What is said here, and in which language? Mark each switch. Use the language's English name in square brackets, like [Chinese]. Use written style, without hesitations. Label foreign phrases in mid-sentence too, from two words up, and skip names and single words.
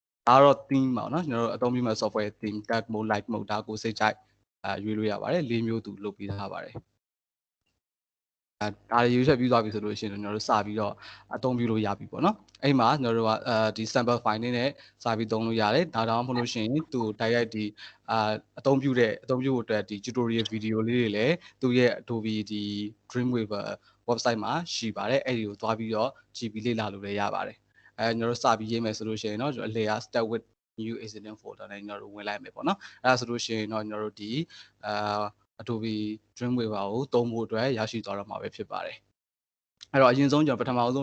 [Burmese] တော့ theme ပေါ့နော်ကျွန်တော်တို့အသုံးပြုမဲ့ software theme [English] dark mode light mode [Burmese] ဒါကိုစိတ်ကြိုက်ရွေးလို့ရပါတယ်၄မျိုးသူလုပ်ပေးထားပါတယ်ဒါရွေးချက်ပြီးသွားပြီဆိုလို့ရှိရင်ကျွန်တော်တို့စပြီးတော့အသုံးပြုလို့ရပြီပေါ့နော်အဲ့မှာကျွန်တော်တို့ကဒီ [English] sample file [Burmese] နဲ့စပြီးသုံးလို့ရတယ်ဒါတောင်မှမဟုတ်လို့ရှိရင်သူတိုက်ရိုက်ဒီအသုံးပြုဖို့အတွက်ဒီ tutorial video လေးတွေလည်းသူ့ရဲ့ Adobe ဒီ Dreamweaver website မှာရှိပါတယ်အဲ့ဒီကိုသွားပြီးတော့ကြည့်ပြီးလေ့လာလို့လည်းရပါတယ်ကျွန်တော်တို့စပြီးရေးမယ်ဆိုလို့ရှိရင်เนาะအလေက [English] start with new incident folder [Burmese] နဲ့ကျွန်တော် တို့ဝင်လိုက်မယ်ပေါ့နော်အဲ့ဒါဆိုလို့ရှိရင်တော့ကျွန်တော်တို့ဒီAdobe Dreamweaver ကိုသုံးဖို့အတွက်ရရှိသွားတော့မှာပဲဖြစ်ပါတယ်အဲ့တော့အရင်ဆုံးကျွန်တော်ပထမဆုံး